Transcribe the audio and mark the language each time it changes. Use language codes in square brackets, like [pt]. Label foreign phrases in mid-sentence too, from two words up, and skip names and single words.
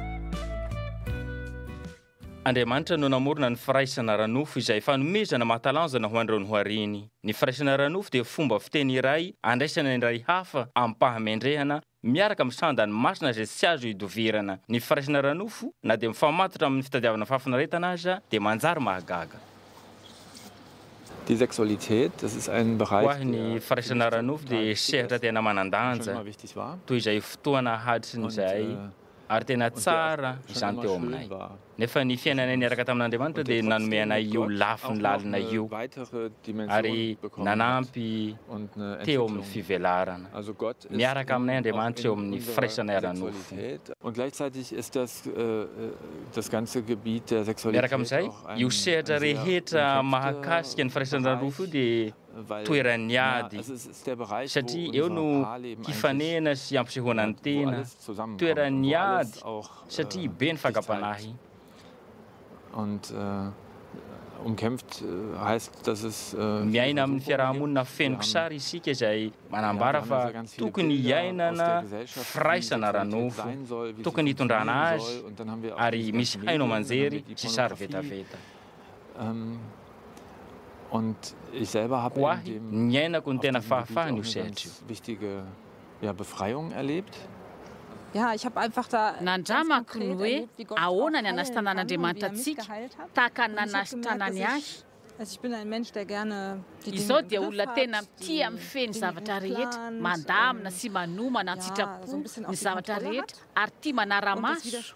[mg] Andriamanitra no namorona ny firaisana ranofo izay fanomezana mahatalanjana ho an'ireo nohariny. Ny firaisana ranofo dia fomba fiteny iray andraisana iray hafa ampahamendrehana miaraka misanda ny masina izay tsy azo hidovirana. Ny firaisana ranofo na dia mifamatotra amin'ny fitadiavana fahafinaretana aza dia manjary mahagaga. [de] Die Sexualität, das ist ein Bereich, [mg] hoahy ny firaisana ranofo dia sehatra tena manandanja toy izay fotoana haditrin'izay ary tena tsara izany teo aminay. Nefa ny fiainanay niaraka tamin'Andriamanitra dia nanome anay io lafiny lalina io ary nanampy teo amin'ny fivelarana. Miaraka aminay Andriamanitra eo amin'ny firaisanay ranofo. [de] Und gleichzeitig ist das ganze Gebiet der Sexualität. [mg] Miaraka amin'izay, io sehatra rehetra mahakasika ny firaisana ranofo dia toeran'ny ady satria eo no hifanena sy ampisehoana ny tena toeran'ny ady satria be ny fahagapanahy. [de] Und umkämpft heißt, dass es [mg] miaina amin'ny fiarahamonina fenoky sary isika izay manambara fa tokony hiainana firaisana ranofo, tokony hitondrana azy ary misy haino manjery sy sary vetaveta. [de] Und ich selber habe [mg] niainako ny tena fahafahany io sehatra io. [de] Wichtige Befreiung erlebt. [mg] Nandramako ny hoe ahoana ny anasitanan'Andriamanitra antsika tahaka ny nanasitranany ahy izao dia olona tena tia mifeny zavatra rehetra mandamina sy manomana antsitrapo ny zavatra rehetra ary tia manara-maso